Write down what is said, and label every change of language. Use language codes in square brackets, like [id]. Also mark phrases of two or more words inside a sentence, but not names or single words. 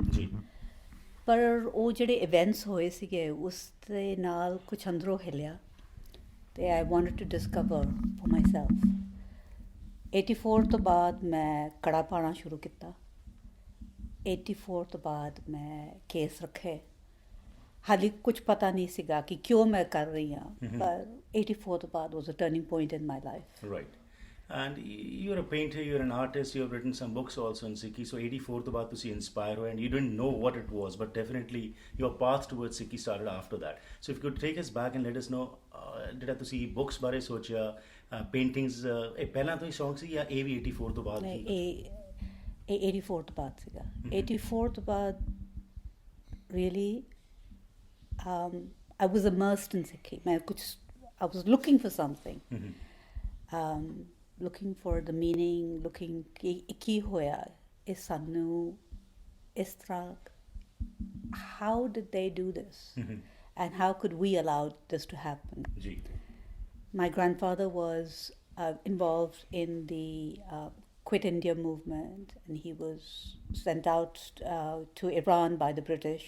[pa] ਪਰ ਉਹ ਜਿਹੜੇ ਇਵੈਂਟਸ ਹੋਏ ਸੀਗੇ ਉਸ ਦੇ ਨਾਲ ਕੁਝ ਅੰਦਰੋਂ ਹਿਲਿਆ ਤੇ [en] I wanted to discover for myself. [pa] 84 ਤੋਂ ਬਾਅਦ ਮੈਂ ਕੜਾ ਪਾਉਣਾ ਸ਼ੁਰੂ ਕੀਤਾ। 84 ਤੋਂ ਬਾਅਦ ਮੈਂ ਕੇਸ ਰੱਖੇ। ਹਾਲੇ ਕੁਝ ਪਤਾ ਨਹੀਂ ਸੀਗਾ ਕਿ ਕਿਉਂ ਮੈਂ ਕਰ ਰਹੀ ਹਾਂ, ਪਰ 84 ਤੋਂ ਬਾਅਦ [en] was a turning point in my life. Right. And you're a painter, you're an artist, you've written some books also in Sikhi. So [pa] 84 ਤੋਂ ਬਾਅਦ ਤੁਸੀਂ inspire ਹੋਏ [en] and you didn't know what it was, but definitely your path towards Sikhi started after that. So if you could take us back and let us know, did [pa] ਤੁਸੀਂ books ਬਾਰੇ ਸੋਚਿਆ, paintings ਪਹਿਲਾਂ ਤੋਂ ਹੀ ਸ਼ੌਕ ਸੀ ਜਾਂ ਇਹ ਵੀ 84 ਤੋਂ ਬਾਅਦ? ਇਹ 84 ਤੋਂ ਬਾਅਦ ਸੀਗਾ। 84 ਤੋਂ ਬਾਅਦ [en] really I was immersed in Sikhi. I was looking for something. Looking for the meaning, looking [pa] ਕੀ ਹੋਇਆ ਇਹ ਸਾਨੂੰ ਇਸ ਤਰ੍ਹਾਂ, [en] how did they do this and how could we allow this to happen? My grandfather was involved in the Quit India movement and he was sent out to Iran by the British.